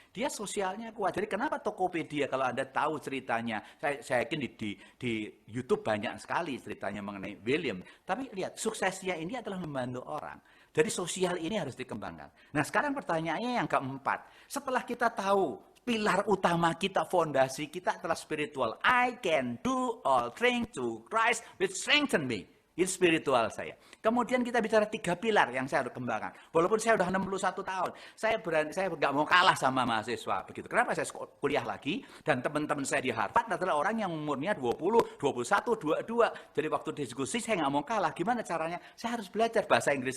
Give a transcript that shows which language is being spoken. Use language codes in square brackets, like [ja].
[id] Dia sosialnya kuat. Jadi kenapa Tokopedia? Kalau Anda tahu ceritanya, saya yakin di YouTube banyak sekali ceritanya mengenai William. Tapi lihat, suksesnya ini adalah membantu orang. Jadi sosial ini harus dikembangkan. Nah, sekarang pertanyaannya yang keempat. Setelah kita tahu pilar utama kita, fondasi kita adalah spiritual. [en] I can do all things through Christ which strengthen me. [id] Itu spiritual saya. Kemudian kita bicara 3 pilar yang saya harus kembangkan. Walaupun saya sudah 61 tahun, saya nggak mau kalah sama mahasiswa. Begitu. Kenapa saya kuliah lagi? Dan teman-teman saya di Harvard adalah orang yang umurnya 20, 21, 22. Jadi waktu diskusi saya nggak mau kalah. Gimana caranya? Saya harus belajar bahasa Inggris.